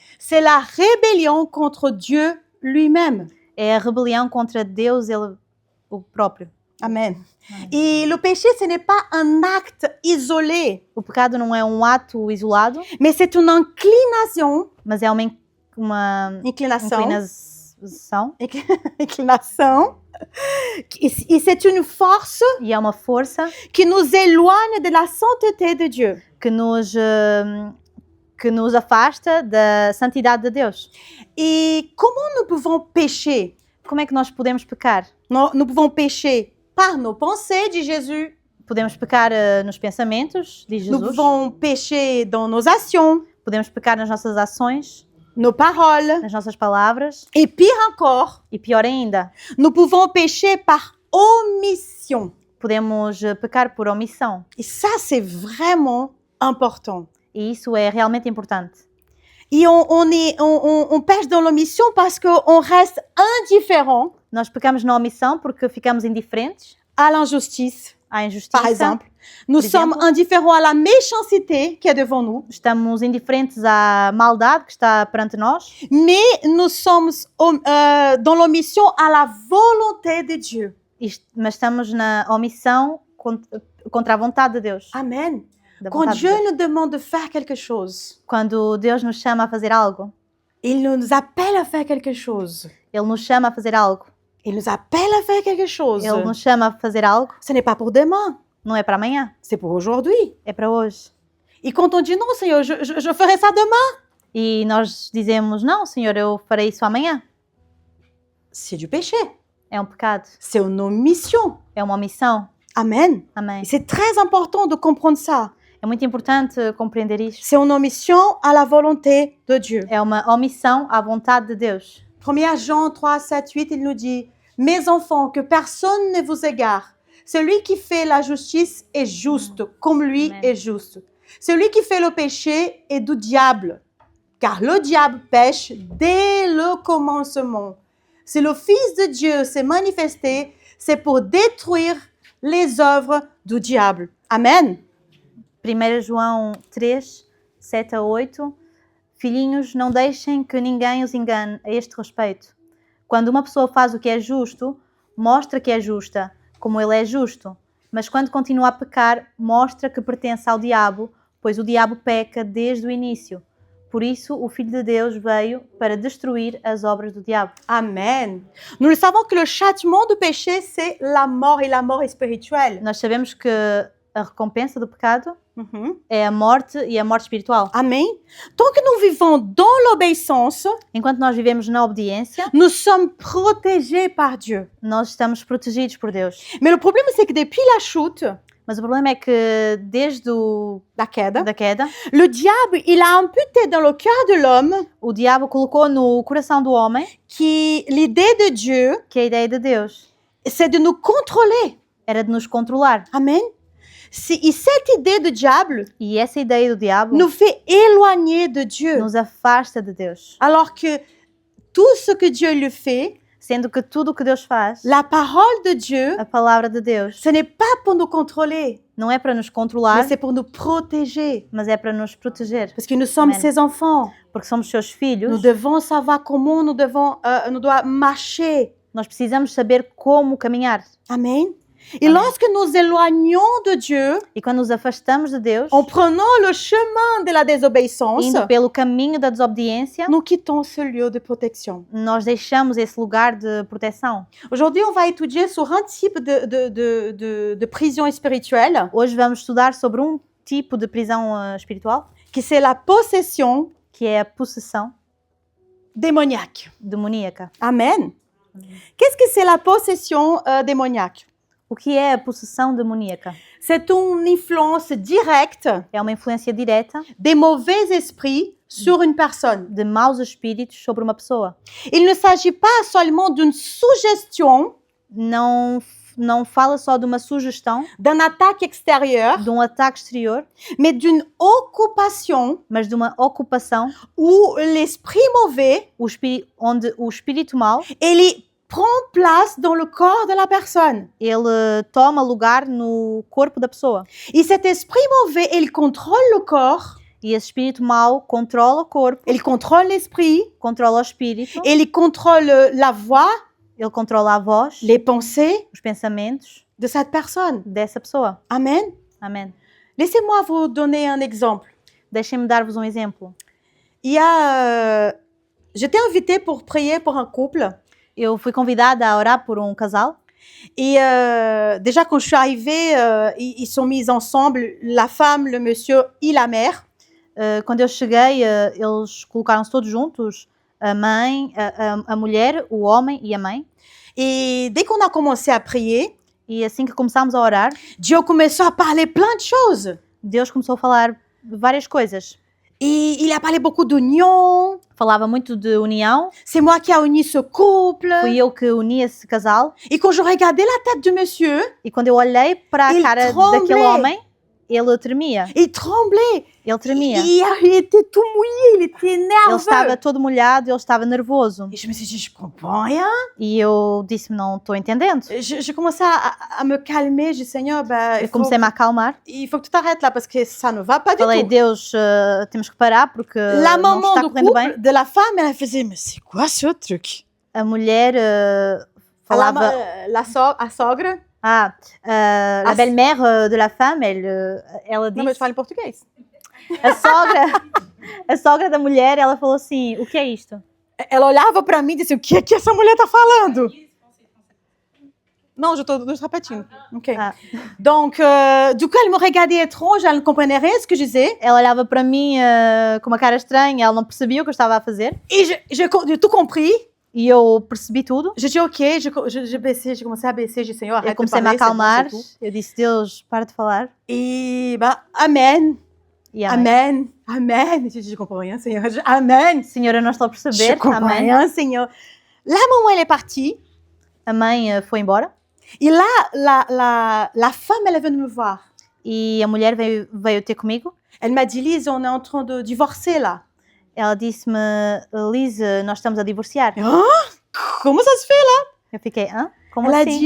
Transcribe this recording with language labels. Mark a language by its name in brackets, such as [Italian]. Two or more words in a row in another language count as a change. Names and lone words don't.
[French] C'est la rébellion contre Dieu lui-même. [Portuguese] É a rebelião contra Deus, ele, o próprio. Amen. [French] Et le péché, ce n'est pas un acte isolé, [Portuguese] O pecado não é ato isolado, [French] mais c'est une inclination. [Portuguese] mas é uma [French] Inclination. [Portuguese] inclinação [French] Et c'est une force [Portuguese] e é uma força [French] qui nous éloigne de la sainteté de Dieu. [Portuguese] que nos afasta da santidade de Deus. [French] Et comment nous pouvons pécher? [Portuguese] Como é que nós podemos pecar? [French] Nous pouvons pécher par nos pensées, dit Jésus. [Portuguese] Podemos pecar nos pensamentos, diz [French] Nous [Portuguese] Jesus. [French] pouvons pécher dans nos actions, [Portuguese] Podemos pecar nas nossas ações, [French] nos paroles. [Portuguese] nas nossas palavras. [French] Et pire encore, [Portuguese] E pior ainda, [French] nous pouvons pécher par omission. [Portuguese] podemos pecar por omissão. [French] Et ça, c'est vraiment important. [Portuguese] E isso é realmente importante. [French] Et on pêche dans l'omission parce qu'on reste indifférent [Portuguese] Nós pecamos na omissão porque ficamos indiferentes [French] à l'injustice, [Portuguese] à injustiça. [French] par exemple. Nous sommes indifférents à la méchanceté qui est devant nous, [Portuguese] Estamos indiferentes à maldade que está perante nós, [French] mais nous sommes dans l'omission à la volonté de Dieu. [Portuguese] mas estamos na omissão contra a vontade de Deus. Amen. Da [French] Quand [Portuguese] vontade de [French] Dieu [Portuguese] Deus. [French] nous demande de faire quelque chose, [Portuguese] Quando Deus nos chama a fazer algo, [French] il nous appelle à faire quelque chose. [Portuguese] Ele nos chama a fazer algo. [French] Il nous appelle à faire quelque chose. [Portuguese] Ele nos chama a fazer algo, [French] Ce n'est pas pour demain, [Portuguese] não é para amanhã, [French] c'est pour aujourd'hui. [Portuguese] é para hoje. [French] Et quand on dit non, Seigneur, je ferai ça demain, [Portuguese] E nós dizemos, não, Senhor, eu farei isso amanhã. [French] c'est du péché. [Portuguese] É pecado, [French] C'est une omission. [Portuguese] é uma omissão. Amen. Amém. [French] Et c'est très important de comprendre ça. [Portuguese] É muito importante compreender isto. [French] C'est une omission à la volonté de Dieu. [Portuguese] É uma omissão à vontade de Deus. [French] 1 Jean 3, 7, 8, il nous dit, « Mes enfants, que personne ne vous égare. Celui qui fait la justice est juste, comme lui Amen. est juste. Celui qui fait le péché est du diable, car le diable pêche dès le commencement. Si le Fils de Dieu s'est manifesté, c'est pour détruire les œuvres du diable. » Amen. [Portuguese] 1 João 3, 7 a 8. Filhinhos, não deixem que ninguém os engane a este respeito. Quando uma pessoa faz o que é justo, mostra que é justa, como ele é justo. Mas quando continua a pecar, mostra que pertence ao diabo, pois o diabo peca desde o início. Por isso, o Filho de Deus veio para destruir as obras do diabo. Amen. [French] Nous le savons que le châtiment du péché, c'est la mort, et la mort est spirituelle. [Portuguese] Nós sabemos que a recompensa do pecado Mhm. é a morte e a morte espiritual. Amen. [French] Tant que nous vivons dans l'obéissance, [Portuguese] Enquanto nós vivemos na obediência, [French] nous sommes protégés par Dieu. [Portuguese] nós estamos protegidos por Deus. [French] Mais le problème, c'est que depuis la chute, [Portuguese] Mas o problema é que desde [French] la queda, [Portuguese] da queda, [French] le diable, il a imputé dans le cœur de l'homme [Portuguese] o diabo colocou no coração do homem [French] que l'idée de Dieu, [Portuguese] que a ideia de Deus [French] c'est de nous contrôler. [Portuguese] era de nos controlar. [French] Amen. Et cette idée du diable [Portuguese] E essa ideia do diabo [French] nous fait éloigner de Dieu. [Portuguese] nos afasta de Deus. [French] Alors que tout ce que Dieu lui fait, [Portuguese] Sendo que tudo o que Deus faz, [French] la parole de Dieu, [Portuguese] a palavra de Deus, [French] ce n'est pas pour nous contrôler, [Portuguese] não é para nos [French] mais [Portuguese] controlar, [French] c'est pour nous protéger. [Portuguese] mas é para nos proteger. [French] Parce que nous sommes [Portuguese] Amen. [French] ses enfants. [Portuguese] Porque somos seus [French] Nous [Portuguese] filhos, [French] devons savoir comment nous doit marcher. [Portuguese] nós precisamos saber como caminhar. [French] Amen. Et [Portuguese] Amen. [French] lorsque nous éloignons de Dieu, [Portuguese] E quando nos afastamos de Deus, [French] en prenant le chemin de la désobéissance, [Portuguese] indo pelo caminho da desobediência, [French] nous quittons ce lieu de protection. [Portuguese] nós deixamos esse lugar de proteção. [French] Aujourd'hui, on va étudier sur un type de prison spirituelle, [Portuguese] Hoje vamos estudar sobre tipo de prisão espiritual, [French] qui c'est la possession [Portuguese] que é a possessão [French] démoniaque. [Portuguese] demoníaca. Amen. [French] Qu'est-ce que c'est la possession démoniaque? [Portuguese] O que é a possessão demoníaca? [French] C'est une influence directe [Portuguese] É uma influência direta [French] des mauvais esprits sur une personne. [Portuguese] de maus espíritos sobre uma pessoa. [French] Il ne s'agit pas seulement d'une suggestion, [Portuguese] Não fala só de uma sugestão, [French] d'un attaque extérieure, [Portuguese] de ataque exterior, [French] mais d'une occupation [Portuguese] mas de uma ocupação [French] où l'esprit mauvais, [Portuguese] onde o espírito mau [French] il prend place dans le corps de la personne. [Portuguese] ele toma lugar no corpo da pessoa. [French] Et cet esprit mauvais, il contrôle le corps, [Portuguese] E esse espírito mau controla o corpo, [French] il contrôle l'esprit, [Portuguese] controla o espírito, [French] et il contrôle la voix, [Portuguese] ele controla a voz, [French] les pensées [Portuguese] os pensamentos [French] de cette personne. [Portuguese] dessa pessoa. Amen. Amém. [French] Laissez-moi vous donner un exemple. [Portuguese] Deixem-me dar-vos um exemplo. [French] J'étais invitée pour prier pour un couple. [Portuguese] Eu fui convidada a orar por um casal. [French] Et déjà, quand je suis arrivée, ils sont mis ensemble, la femme, le monsieur et la mère. [Portuguese] Quando eu cheguei, eles colocaram-se todos juntos, a mãe, a mulher, o homem e a mãe. [French] Et dès qu'on a commencé à prier, [Portuguese] E assim que começámos a orar, [French] Dieu commençait à parler plein de choses. [Portuguese] Deus começou a falar várias coisas. [French] Et il a parlé beaucoup d'union. [Portuguese] Falava muito de união. [French] C'est moi qui ai uni ce couple. [Portuguese] Fui eu que uni esse casal. [French] Et quand je regardais la tête du monsieur, [Portuguese] E quando eu olhei para a Ele cara [French] tremblait. [Portuguese] daquele homem, ele tremia. [French] il tremblait. [Portuguese] Ele tremia. [French] Il était tout mouillé, il était [Portuguese] Ele [French] nerveux. [Portuguese] estava todo molhado, ele estava nervoso. [French] Et je me suis dit, je comprends rien. [Portuguese] E eu disse-me, não estou entendendo. [French] Je commençais à me calmer. Je dis, Seigneur, [Portuguese] Eu comecei-me a acalmar. [French] il faut que tu t'arrêtes là parce que ça ne va pas du [Portuguese] Falei, [French] tout. [Portuguese] Deus, temos que parar porque [French] La [Portuguese] não [French] maman [Portuguese] está [French] du [Portuguese] correndo bem. [French] couple, de la femme, elle faisait, mais c'est quoi ce truc? [Portuguese] A mulher falava... [French] La sogre. La belle-mère de la femme, ela Non, mais je [Portuguese] disse... [French] parle portugais. [Portuguese] A sogra da mulher, ela falou assim, o que é isto? Ela olhava pra mim e disse, o que é que essa mulher tá falando? [French] Non, je [Portuguese] tô repetindo. Ok. Ah. [French] Donc, du coup, elle me regardait étrange, elle ne comprenait rien de ce que je disais. [Portuguese] Ela olhava para mim com uma cara estranha, ela não percebia o que eu estava a fazer. [French] Et j'ai tout compris. [Portuguese] E eu percebi tudo. [French] J'ai dit, ok, j'ai commencé à baisser, j'ai dit, Seigneur, [Portuguese] Eu [French] arrête de [Portuguese] comecei-me a [French] parler, c'est bon, [Portuguese] acalmar. [French] c'est tout. [Portuguese] Eu disse, Deus, para de falar. [French] Et bah, amen, [Portuguese] E amém. amen. [French] Je comprends rien, Seigneur. Amen. [Portuguese] Senhor, eu não estou a [French] Je [Portuguese] perceber. [French] comprends [Portuguese] Amém. [French] rien, Seigneur. La maman, elle est partie. [Portuguese] A mãe foi embora. [French] Et là, la femme, elle est venue me voir. [Portuguese] E a mulher veio ter comigo. [French] Elle m'a dit, Lise, on est en train de divorcer là. [Portuguese] Ela disse-me, Lise, nós estamos a divorciar. [French] Hein? Comment ça se fait là? [Portuguese] Eu fiquei, hã? Como [French] Elle a [Portuguese] assim?